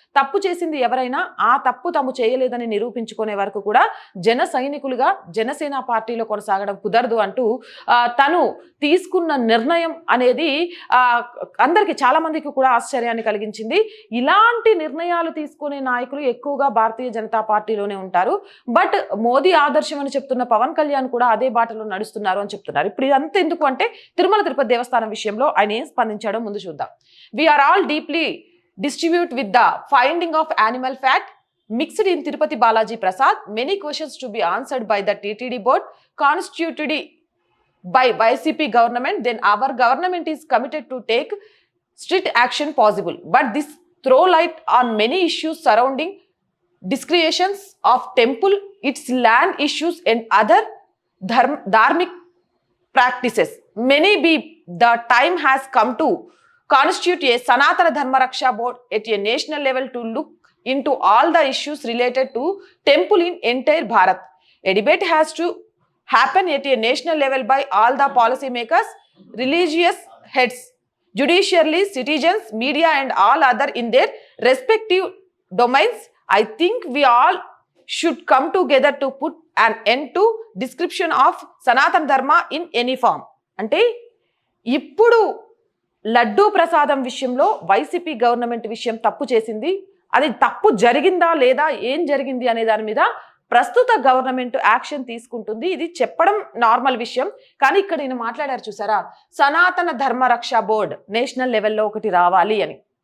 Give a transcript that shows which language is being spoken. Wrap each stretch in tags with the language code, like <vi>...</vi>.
<te>తప్పు చేసింది ఎవరైనా ఆ తప్పు తాము చేయలేదని నిరూపించుకునే వరకు కూడా జన సైనికులుగా జనసేన పార్టీలో కొనసాగడం కుదరదు అంటూ తను తీసుకున్న నిర్ణయం అనేది అందరికీ చాలా మందికి కూడా ఆశ్చర్యాన్ని కలిగించింది. ఇలాంటి నిర్ణయాలు తీసుకునే నాయకులు ఎక్కువగా భారతీయ జనతా పార్టీలోనే ఉంటారు. బట్ మోదీ ఆదర్శం అని చెప్తున్న పవన్ కళ్యాణ్ కూడా అదే బాటలో నడుస్తున్నారు అని చెప్తున్నారు. ఇప్పుడు ఇదంతా ఎందుకు అంటే తిరుమల తిరుపతి దేవస్థానం విషయంలో ఆయన ఏం స్పందించాడో ముందు చూద్దాం.</te> <en>We're all deeply distribute with the finding of animal fat mixed in Tirupati Balaji Prasad. Many questions to be answered by the TTD board constituted by YCP government. Then our government is committed to take strict action possible. But this throw light on many issues surrounding discretions of temple, its land issues and other dharmic practices. The time has come to constitute a Sanatana Dharma Raksha Board at a national level to look into all the issues related to temple in entire Bharat. A debate has to happen at a national level by all the policy makers, religious heads, judiciary, citizens, media and all other in their respective domains. I think we all should come together to put an end to description of Sanatana Dharma in any form.</en> <te>అంటే ఇప్పుడు లడ్డూ ప్రసాదం విషయంలో YCP government విషయం తప్పు చేసింది. అది తప్పు జరిగిందా లేదా, ఏం జరిగింది అనే దాని మీద ప్రస్తుత గవర్నమెంట్ యాక్షన్ తీసుకుంటుంది. ఇది చెప్పడం నార్మల్ విషయం. కానీ ఇక్కడ నేను మాట్లాడారు చూసారా, సనాతన ధర్మ రక్ష బోర్డ్ నేషనల్ లెవెల్లో ఒకటి రావాలి అని.</te>